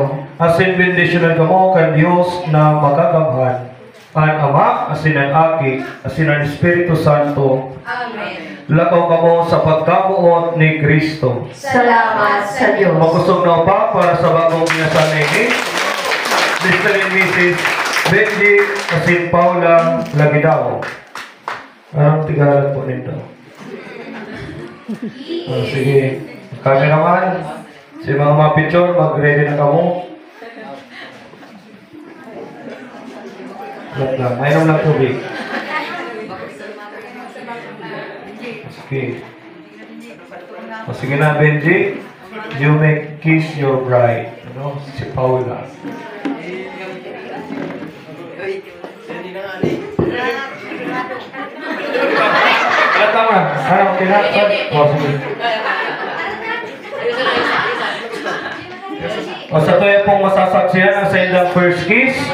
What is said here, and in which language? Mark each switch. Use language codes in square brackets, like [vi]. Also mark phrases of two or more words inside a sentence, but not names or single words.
[bik] asin bendisyonan kamo kan Dios na makagamhan. Ang Ama, asin ang Aki, asin ang Espiritu Santo. Amen. Lakaw kamo sa pagkabuot ni Kristo. salamat sa Diyos. Makusog na pa para sa bagong minasan ini. [en] Mr. and Mrs. [bik] Benji asin Paula Lagidao. [tl] Anong tigalan po nito? Sige. [bik] Cameraman, si mga picture, mag-ready na kamo. [tl] Wait lang, mayroon lang tubig. Sige. O sige na, Benji. [en] You may kiss your bride. [tl] Ano? Si Paula. Tama. Ano, kinakad? O, sige. [bik] O, sa tayo pong masasaksihan ang sa indang [en] first kiss.